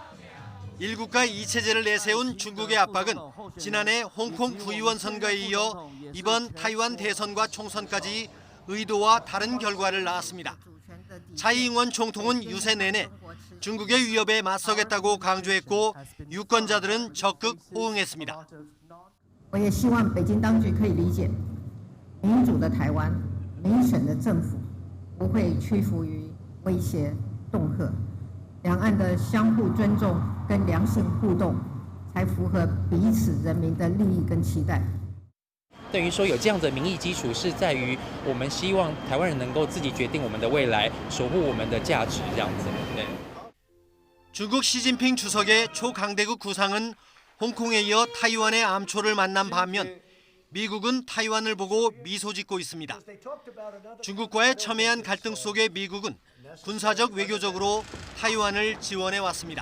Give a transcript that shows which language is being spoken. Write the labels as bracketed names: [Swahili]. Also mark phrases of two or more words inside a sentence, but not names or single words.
[Korean] 일국가 이체제를 내세운 중국의 압박은 지난해 홍콩 구의원 선거에 이어 이번 타이완 대선과 총선까지 의도와 다른 결과를 낳았습니다. 차이잉원 총통은 유세 내내 중국의 위협에 맞서겠다고 강조했고 유권자들은 적극 호응했습니다. [Chinese] 我也希望北京当局可以理解，民主的台湾、民选的政府不会屈服于威胁、恫吓，两岸的相互尊重跟良性互动，才符合彼此人民的利益跟期待。等于说有这样的民意基础，是在于我们希望台湾人能够自己决定我们的未来，守护我们的价值，这样子。对。 [Korean] 중국 시진핑 주석의 초강대국 구상은 홍콩에 이어 타이완의 암초를 만난 반면 미국은 타이완을 보고 미소 짓고 있습니다. 중국과의 첨예한 갈등 속에 미국은 군사적 외교적으로 타이완을 지원해 왔습니다.